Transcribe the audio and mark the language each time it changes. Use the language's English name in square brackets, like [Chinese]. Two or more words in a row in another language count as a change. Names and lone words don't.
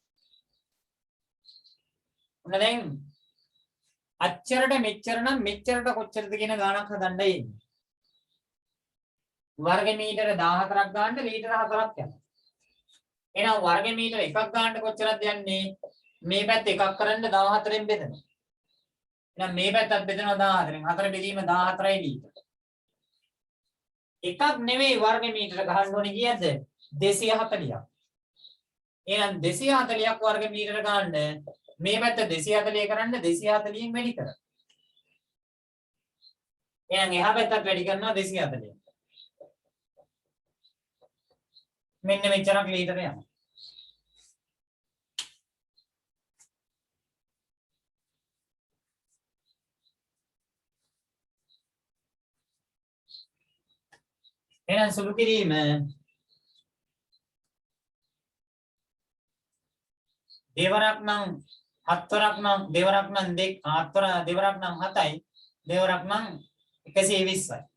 [Sinhala] ඔන්න දැන් අච්චරට මෙච්චර නම් මෙච්චරට කොච්චරද කියන ගාණක් හදන්නයි ඉන්නේ. වර්ග මීටර 14ක් ගන්න ලීටර 4ක් යනවා. එහෙනම් වර්ග මීටර එකක් ගන්න කොච්චරද යන්නේ? මේ පැත්ත එකක් කරන්න 14න් බෙදනවා. එහෙනම් මේ පැත්තත් බෙදනවා 14න්. 4 බෙදීම 14යි ලීටර. එකක් නෙවෙයි වර්ග මීටර ගන්න ඕනේ කීයද 240ක්. එහෙනම් 240ක් වර්ග මීටර ගන්න මේ පැත්ත 240 කරන්න 240න් වැඩි කරන්න. එහෙනම් එහා පැත්තත් වැඩි කරනවා 240. මෙන්න මෙච්චරක් ලීටර යනවා. එහෙනම් සුළු කිරීම දෙවරක් නම් හත්වරක් නම් දෙවරක් නම් හත්වර දෙවරක් නම් 7යි දෙවරක් නම් 120යි.